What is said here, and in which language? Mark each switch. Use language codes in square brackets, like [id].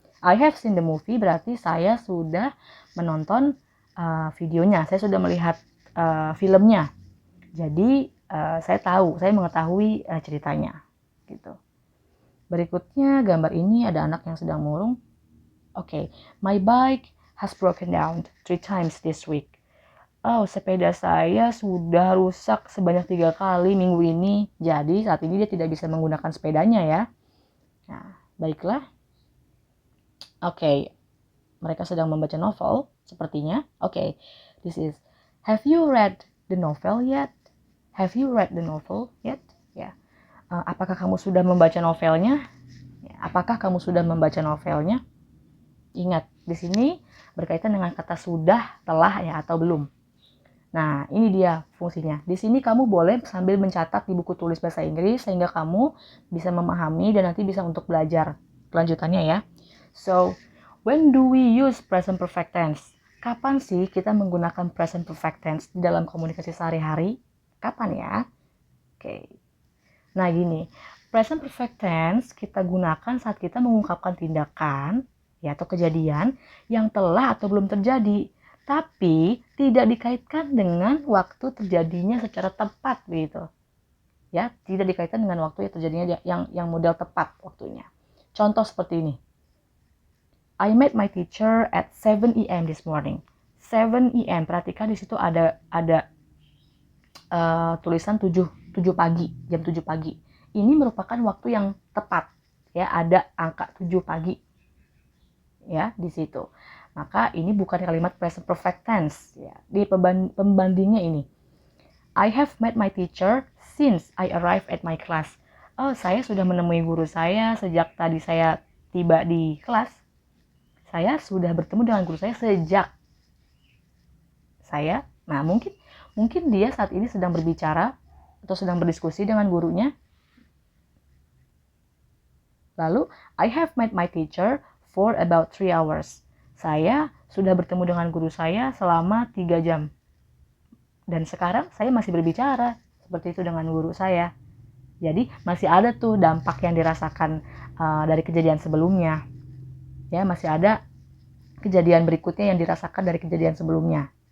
[en] I have seen the movie [id] berarti saya sudah menonton videonya, saya sudah melihat filmnya. Jadi saya mengetahui ceritanya gitu. Berikutnya gambar ini ada anak yang sedang murung. [en] My bike has broken down 3 times this week. [id] Oh, sepeda saya sudah rusak sebanyak 3 kali minggu ini. Jadi saat ini dia tidak bisa menggunakan sepedanya ya. Nah, baiklah. Mereka sedang membaca novel sepertinya. [en] This is, have you read the novel yet? Have you read the novel yet? Ya. [id] Apakah kamu sudah membaca novelnya? Apakah kamu sudah membaca novelnya? Ingat, di sini berkaitan dengan kata sudah, telah ya atau belum. Nah, ini dia fungsinya. Di sini kamu boleh sambil mencatat di buku tulis bahasa Inggris sehingga kamu bisa memahami dan nanti bisa untuk belajar kelanjutannya ya. [en] So, when do we use present perfect tense? [id] Kapan sih kita menggunakan present perfect tense di dalam komunikasi sehari-hari? Kapan ya? Nah, gini. Present perfect tense kita gunakan saat kita mengungkapkan tindakan ya atau kejadian yang telah atau belum terjadi, tapi tidak dikaitkan dengan waktu terjadinya secara tepat gitu. Ya, tidak dikaitkan dengan waktu yang terjadinya yang model tepat waktunya. Contoh seperti ini. [en] I met my teacher at 7 AM this morning. [id] 7 AM, perhatikan di situ ada tulisan 7 pagi, jam 7 pagi. Ini merupakan waktu yang tepat. Ya, ada angka 7 pagi. Ya, di situ. Maka ini bukan kalimat present perfect tense ya. Di pembandingnya ini. [en] I have met my teacher since I arrived at my class. [id] Oh, saya sudah menemui guru saya sejak tadi saya tiba di kelas. Saya sudah bertemu dengan guru saya sejak saya. Nah, mungkin dia saat ini sedang berbicara atau sedang berdiskusi dengan gurunya. [en] Lalu, I have met my teacher for about 3 hours. [id] Saya sudah bertemu dengan guru saya selama 3 jam. Dan sekarang saya masih berbicara seperti itu dengan guru saya. Jadi masih ada tuh dampak yang dirasakan dari kejadian sebelumnya. Ya, masih ada kejadian berikutnya yang dirasakan dari kejadian sebelumnya.